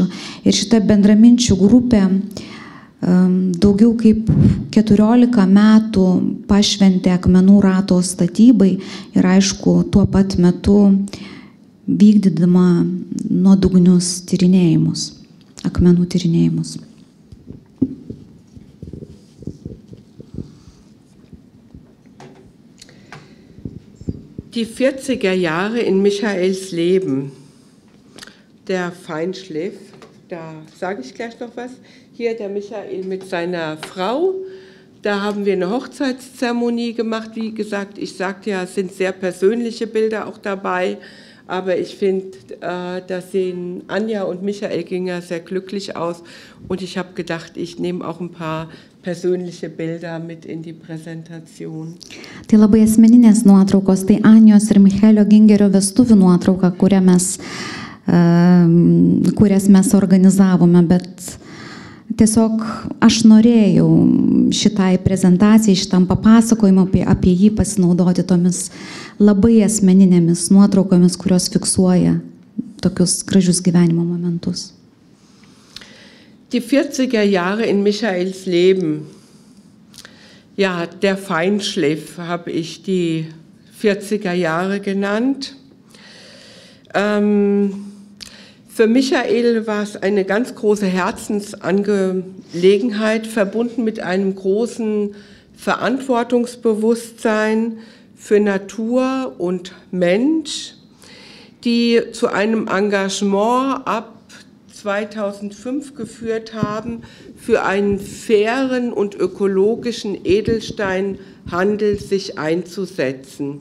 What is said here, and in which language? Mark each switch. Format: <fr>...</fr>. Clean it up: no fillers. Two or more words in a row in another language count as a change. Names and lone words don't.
<lt>Ir šita bendraminčių grupė daugiau kaip 14 metų pašventė akmenų rato statybai ir aišku, tuo pat metu vykdydama nuodugnius tyrinėjimus, akmenų tyrinėjimus.</lt> <de>Die 40er Jahre in Michaels Leben, der Feinschliff, da sage ich gleich noch was. Hier der Michael mit seiner Frau, da haben wir eine Hochzeitszeremonie gemacht. Wie gesagt, ich sagte ja, es sind sehr persönliche Bilder auch dabei, aber ich finde, da sehen Anja und Michael Ginger sehr glücklich aus und ich habe gedacht, ich nehme auch ein paar persönliche Bilder mit in die Präsentation.</de> <lt>Tai labai asmeninės nuotraukos, tai Anijos ir Michaelio Gingerio vestuvių nuotrauka, kurias mes organizavome, bet tiesiog aš norėjau šitai prezentacijai, šitam papasakojimui apie jį pasinaudoti tomis labai asmeninėmis nuotraukomis, kurios fiksuoja tokius gražius gyvenimo momentus.</lt> <de>Die 40er Jahre in Michaels Leben, ja, der Feinschliff habe ich die 40er Jahre genannt. Für Michael war es eine ganz große Herzensangelegenheit, verbunden mit einem großen Verantwortungsbewusstsein für Natur und Mensch, die zu einem Engagement ab 2005 geführt haben, für einen fairen und ökologischen Edelsteinhandel sich einzusetzen.</de>